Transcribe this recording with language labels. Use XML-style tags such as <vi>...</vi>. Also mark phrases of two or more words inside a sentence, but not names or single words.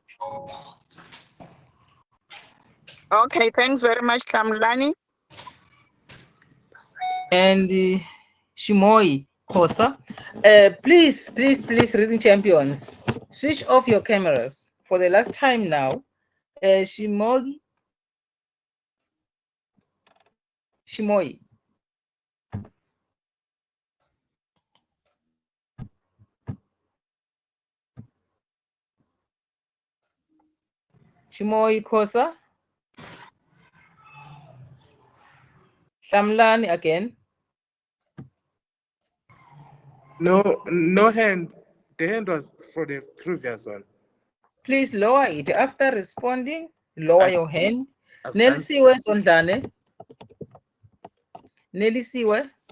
<en>Okay, thanks very much, Kamlani. And Shimoi Kosa. Please, reading champions, switch off your cameras for the last time now. Shimoi. Shimoi. Shimoi Kosa. Samlani again. No hand. The hand was for the previous one. Please lower it. After responding, lower your hand. I've Nelsie, where's Ondane? Nelsie, where?</en>